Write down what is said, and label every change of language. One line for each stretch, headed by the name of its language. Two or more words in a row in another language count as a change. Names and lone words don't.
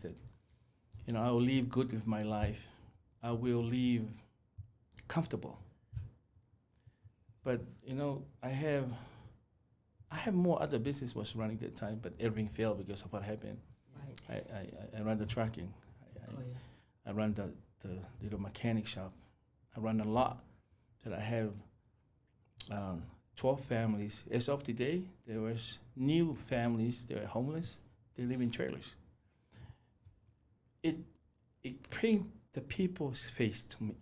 English: That, I will live good with my life. I will live comfortable. But I have more other business was running that time, but everything failed because of what happened. Right. I run the trucking.
Tongan: Ko ia.
English: I run the little mechanic shop. I run a lot that I have 12 families. As of today, there was new families. They were homeless. They live in trailers. It brings the people's face to me.